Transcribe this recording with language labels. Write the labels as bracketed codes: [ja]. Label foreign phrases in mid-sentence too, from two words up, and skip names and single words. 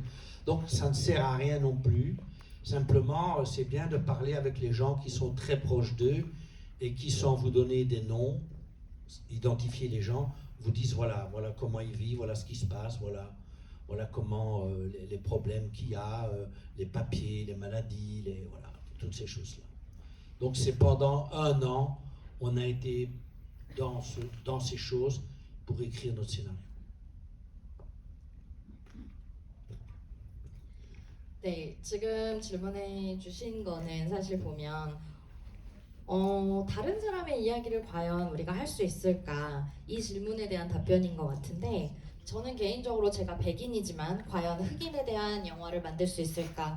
[fr] Donc ça ne sert à rien non plus. Simplement, c'est bien de parler avec les gens qui sont très proches d'eux et qui, sans vous donner des noms, identifier les gens, vous disent voilà comment ils vivent, voilà ce qui se passe, voilà comment les problèmes qu'il y a, les papiers, les maladies, voilà, toutes ces choses-là. Donc c'est pendant 1 an, on a été dans ces choses pour écrire notre scénario. [ko] 네, 지금 질문해 주신 거는 사실 보면 다른 사람의 이야기를 과연 우리가 할 수 있을까? 이 질문에 대한 답변인 것 같은데 저는 개인적으로 제가 백인이지만 과연 흑인에 대한 영화를 만들 수 있을까?